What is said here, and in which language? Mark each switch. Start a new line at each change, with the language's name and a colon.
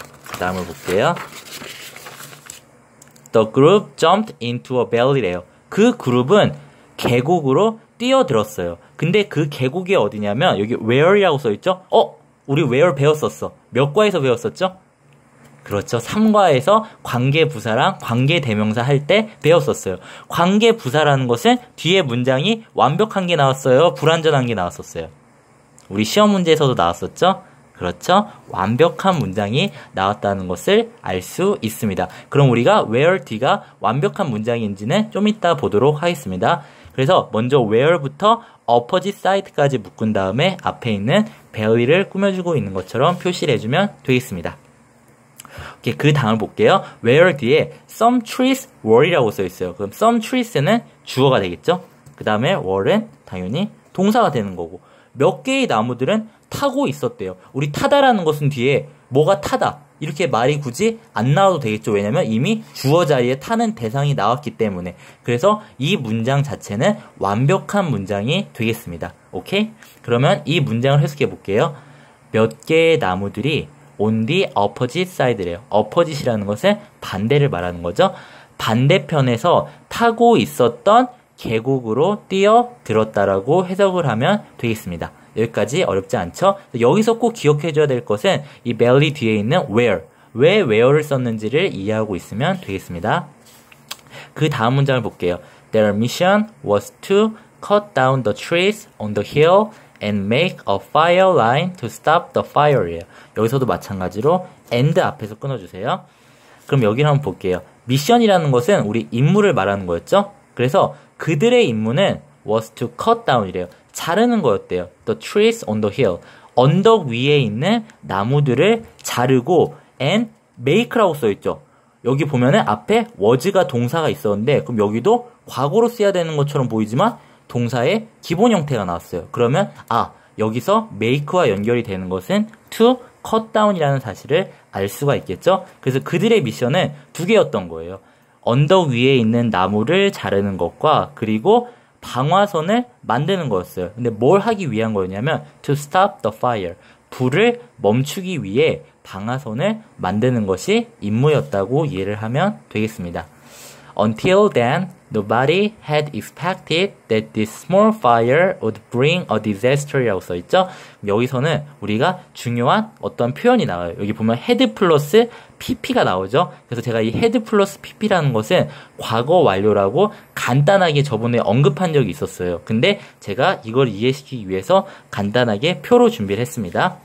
Korean: 그 다음을 볼게요.
English: The group jumped into a valley래요.
Korean: 그 그룹은 계곡으로 뛰어들었어요. 근데 그 계곡이 어디냐면 여기 where이라고 써있죠? 우리 where 배웠었어. 몇 과에서 배웠었죠? 그렇죠. 3과에서 관계부사랑 관계대명사 할 때 배웠었어요. 관계부사라는 것은 뒤에 문장이 완벽한 게 나왔어요? 불완전한 게 나왔었어요? 우리 시험 문제에서도 나왔었죠? 그렇죠. 완벽한 문장이 나왔다는 것을 알 수 있습니다. 그럼 우리가 where 뒤가 완벽한 문장인지는 좀 이따 보도록 하겠습니다. 그래서 먼저 where부터 opposite side까지 묶은 다음에 앞에 있는 valley를 꾸며주고 있는 것처럼 표시를 해주면 되겠습니다. 오케이, 그 다음을 볼게요. where 뒤에
English: some trees were
Korean: 이라고 써있어요. 그럼 some trees는 주어가 되겠죠? 그 다음에 were는 당연히 동사가 되는 거고, 몇 개의 나무들은 타고 있었대요. 우리 타다라는 것은 뒤에 뭐가 타다 이렇게 말이 굳이 안 나와도 되겠죠. 왜냐면 이미 주어 자리에 타는 대상이 나왔기 때문에. 그래서 이 문장 자체는 완벽한 문장이 되겠습니다. 오케이? 그러면 이 문장을 해석해 볼게요. 몇 개의 나무들이
English: on the opposite side
Korean: 래요. opposite이라는 것은 반대를 말하는 거죠. 반대편에서 타고 있었던 계곡으로 뛰어들었다라고 해석을 하면 되겠습니다. 여기까지 어렵지 않죠? 여기서 꼭 기억해줘야 될 것은 이 valley 뒤에 있는 where, 왜 where를 썼는지를 이해하고 있으면 되겠습니다. 그 다음 문장을 볼게요.
English: Their mission was to cut down the trees on the hill and make a fire line to stop the fire예요.
Korean: 여기서도 마찬가지로 and 앞에서 끊어주세요. 그럼 여기를 한번 볼게요. 미션이라는 것은 우리 임무를 말하는 거였죠? 그래서 그들의 임무는
English: was to cut down
Korean: 이래요. 자르는 거였대요.
English: The trees on the hill.
Korean: 언덕 위에 있는 나무들을 자르고
English: and make
Korean: 라고 써있죠. 여기 보면은 앞에 was가 동사가 있었는데 그럼 여기도 과거로 써야 되는 것처럼 보이지만 동사의 기본 형태가 나왔어요. 그러면 여기서 make와 연결이 되는 것은
English: to cut down
Korean: 이라는 사실을 알 수가 있겠죠. 그래서 그들의 미션은 두 개였던 거예요. 언덕 위에 있는 나무를 자르는 것과 그리고 방화선을 만드는 거였어요. 근데 뭘 하기 위한 거였냐면
English: to stop the fire.
Korean: 불을 멈추기 위해 방화선을 만드는 것이 임무였다고 이해를 하면 되겠습니다.
English: Until then, nobody had expected that this small fire would bring a disaster라고
Korean: 써있죠. 여기서는 우리가 중요한 어떤 표현이 나와요. 여기 보면 had 플러스 pp가 나오죠. 그래서 제가 이 had 플러스 pp라는 것은 과거 완료라고 간단하게 저번에 언급한 적이 있었어요. 근데 제가 이걸 이해시키기 위해서 간단하게 표로 준비를 했습니다.